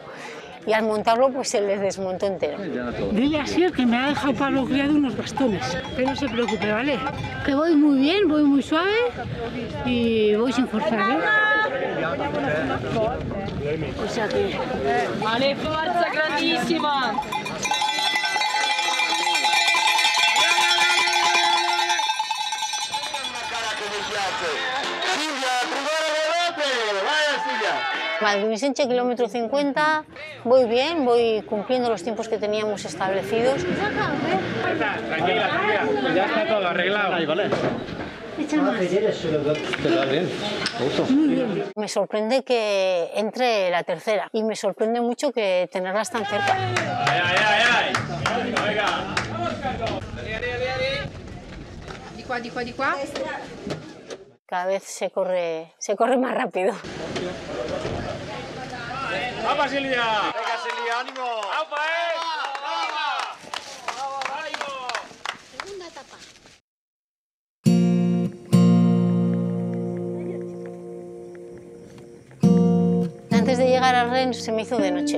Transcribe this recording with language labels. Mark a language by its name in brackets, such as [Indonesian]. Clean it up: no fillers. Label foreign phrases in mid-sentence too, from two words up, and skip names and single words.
[Spanish] Y al montarlo, pues se les desmontó entero. Dile así que me ha dejado Pablo Criado unos bastones. Que no se preocupe, ¿vale? Que voy muy bien, voy muy suave y voy sin forzar, ¿eh? O sea que... Vale, [Italian] forza grandissima! [Spanish] Valdivisenche, kilómetro 50, voy bien, voy cumpliendo los tiempos que teníamos establecidos. Tranquila, ya está todo arreglado. Ahí, vale. Me sorprende que entre la tercera y me sorprende mucho que tenerlas tan cerca. ¡Ay! Venga. [Italian] Di qua. [Spanish] Cada vez se corre más rápido. ¡Vamos, Silvia! ¡Venga, Silvia, ánimo! ¡Aupa, ¡Ánimo! Segunda etapa. Antes de llegar a Rennes se me hizo de noche.